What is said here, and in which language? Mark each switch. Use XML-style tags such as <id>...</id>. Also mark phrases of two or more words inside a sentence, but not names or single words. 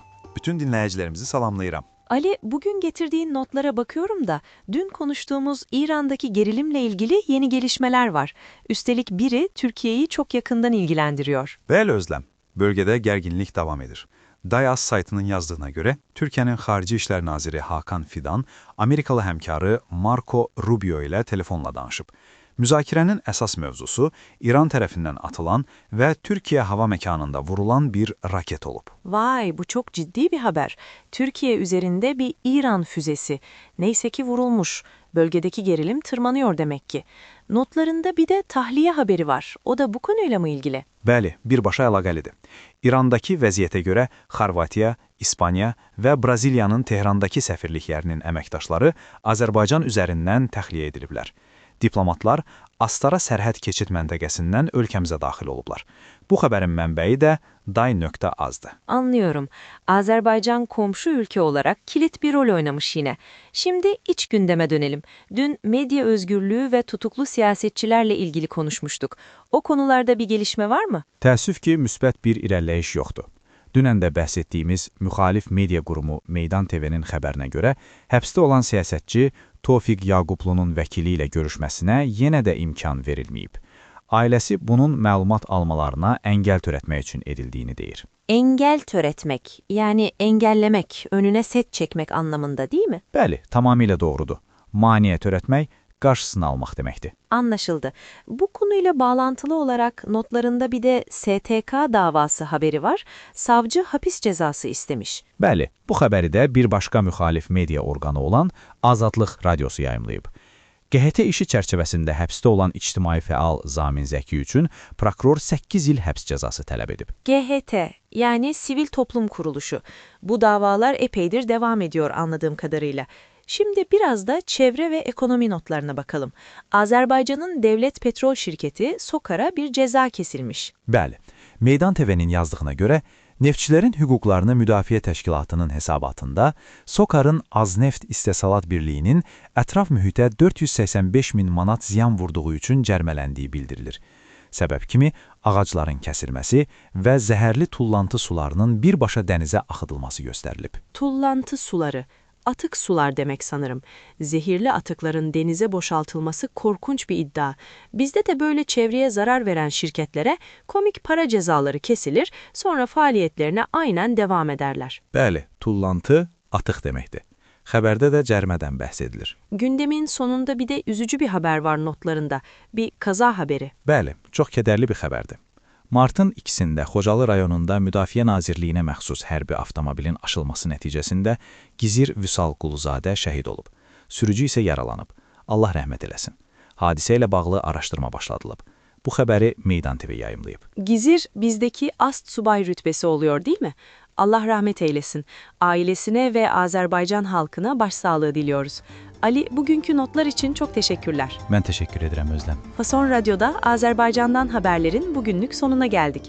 <tr>Bütün dinleyicilerimizi salamlayıram. Ali, bugün getirdiğin notlara bakıyorum da dün konuştuğumuz İran'daki gerilimle ilgili yeni gelişmeler var. Üstelik biri Türkiye'yi çok yakından ilgilendiriyor.</tr> <az>Bəli Özlem,</az> <tr>bölgede gerginlik</tr> <az>devam edir. Dayas saytının yazdığına göre Türkiye'nin Xarici İşlər Naziri Hakan Fidan, Amerikalı həmkarı Marco Rubio ile telefonla danışıb. Müzakirənin əsas mövzusu İran tərəfindən atılan və Türkiye</az> <tr>hava mekanında</tr> <az>vurulan bir raket olub.</az> <tr>Vay, bu çok ciddi bir haber. Türkiye üzerinde bir İran füzesi. Neyse ki vurulmuş. Bölgedeki gerilim tırmanıyor demek ki. Notlarında bir de tahliye haberi var. O da bu konuyla mı ilgili?</tr> <az>Bəli, birbaşa əlaqəlidir. İrandakı vəziyyətə görə Xorvatiya, İspaniya və Braziliyanın Tehrandakı səfirliklərinin əməkdaşları Azərbaycan üzərindən təxliyə ediliblər. Diplomatlar Astara sərhəd keçid məntəqəsindən ölkəmizə daxil olublar. Bu xəbərin mənbəyi də day.az'dır.</az> <tr>Anlıyorum. Azerbaycan komşu ülke olarak kilit bir rol oynamış yine. Şimdi iç gündeme dönelim. Dün medya özgürlüğü ve tutuklu siyasetçilerle ilgili konuşmuştuk. O konularda bir gelişme var mı?</tr> <az>Təəssüf ki, müsbət bir irəliləyiş yoxdur. Dünən də bəhs etdiyimiz müxalif media qurumu Meydan TV-nin xəbərinə görə həbsdə olan siyasətçi Tofiq Yaqublunun vəkili ilə görüşməsinə yenə də imkan verilməyib. Ailəsi bunun məlumat almalarına əngəl törətmək üçün edildiyini deyir. Engel töretmek,</az> <tr>yani engellemek, önüne set çekmek anlamında değil mi?</tr> <az>Bəli, tamamilə doğrudur. Maniyə törətmək, qarşısını almaq deməkdir.</az> <tr>Anlaşıldı. Bu konuyla bağlantılı olarak notlarında bir de STK davası haberi var. Savcı hapis cezası istemiş.</tr> <az>Bəli, bu xəbəri də bir başqa müxalif media orqanı olan Azadlıq Radiosu yayımlayıb. QHT işi çərçivəsində həbsdə olan ictimai fəal Zamin Zəki üçün prokuror 8 il həbs cəzası tələb edib.</az> <tr>GHT, yani Sivil Toplum Kuruluşu. Bu davalar epeydir devam ediyor anladığım kadarıyla. Şimdi biraz da çevre ve ekonomi notlarına bakalım. Azerbaycan'ın devlet petrol şirketi SOKAR'a bir ceza kesilmiş.</tr> <az>Bəli, Meydan TV-nin yazdığına görə, Neftçilərin Hüquqlarını Müdafiə Təşkilatının hesabatında SOKAR'ın Azneft İstehsalat Birliğinin ətraf mühitə 485 min manat ziyan vurduğu üçün cərmələndiyi bildirilir. Səbəb kimi ağacların kəsilməsi və zəhərli tullantı sularının birbaşa dənizə axıdılması göstərilib. Tullantı suları,</az> <tr>atık sular demek sanırım. Zehirli atıkların denize boşaltılması korkunç bir iddia. Bizde de böyle çevreye zarar veren şirketlere komik para cezaları kesilir, sonra faaliyetlerine aynen devam ederler.</tr> <az>Bəli, tullantı atıq deməkdir. Xəbərdə də cərmədən bəhs edilir.</az> <tr>Gündemin sonunda bir de üzücü bir haber var notlarında. Bir kaza haberi.</tr> <az>Bəli, çox kədərli bir xəbərdir. Martın 2-sində Xocalı rayonunda Müdafiə Nazirliyinə məxsus hərbi avtomobilin aşılması nəticəsində Gizir Vüsal Quluzadə şəhid olub. Sürücü isə yaralanıb. Allah rəhmət eləsin. Hadisə ilə bağlı araşdırma başladılıb. Bu xəbəri Meydan TV yayımlayıb.</az> <tr>Gizir bizdeki ast subay rütbesi oluyor değil mi? Allah rahmet eylesin. Ailesine ve Azerbaycan halkına başsağlığı diliyoruz. Ali, bugünkü notlar için çok teşekkürler.</tr> <az>Mən təşəkkür edirəm Özlem.</az> <tr>Fason Radyo'da Azerbaycan'dan haberlerin bugünlük sonuna geldik.</tr>